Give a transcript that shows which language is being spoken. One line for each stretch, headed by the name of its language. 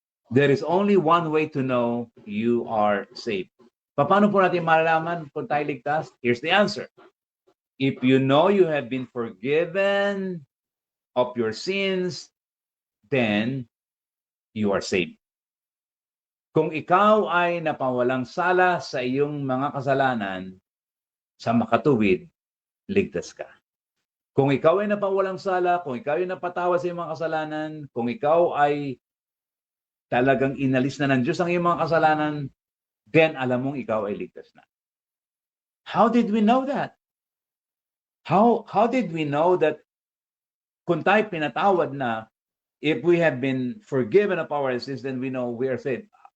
English: There is only one way to know you are saved.
Filipino: Paano po natin malalaman kung tayo ligtas?
English: Here's the answer. If you know you have been forgiven of your sins, then you are saved.
Filipino: Kung ikaw ay napawalang sala sa iyong mga kasalanan, sa makatuwid, ligtas ka. Kung ikaw ay napawalang sala, kung ikaw ay napatawad sa iyong mga kasalanan, kung ikaw ay talagang inalis na ng Diyos ang iyong mga kasalanan, then alam mong ikaw ay ligtas na.
English: How did we know that? How did we know that
Filipino: kung tayo pinatawad na,
English: if we have been forgiven of our sins, then we know we are saved?